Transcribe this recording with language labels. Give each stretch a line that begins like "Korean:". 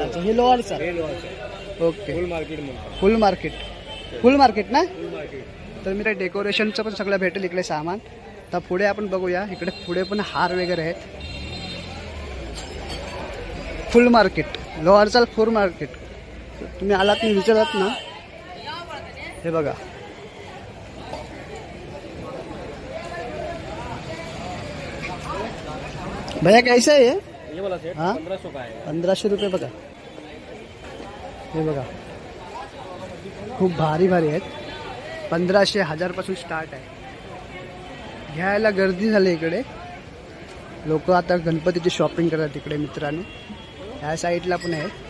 Marathi: अच्छा हे लोअर चाल. ओके फुल मार्केट ना. तर मी डेकोरेशनचं पण सगळं भेटेल इकडे सामान. तर पुढे आपण बघूया. इकडे पुढे पण हार वगैरे आहेत. फुल मार्केट लोअर चाल फुल मार्केट. तुम्ही आलात मी विचारत ना. हे बघा
Hindi: भैया कैसा है ये वाला सेट? हाँ 1500 का है.
Marathi: 1500 रुपये बघा. हे बघा खूप भारी भारी आहेत. 1500 1000 पासून स्टार्ट आहे. घ्यायला गर्दी झाली इकडे. लोक आता गणपतीची शॉपिंग करतात इकडे मित्रांनो. ह्या साईडला पण आहे.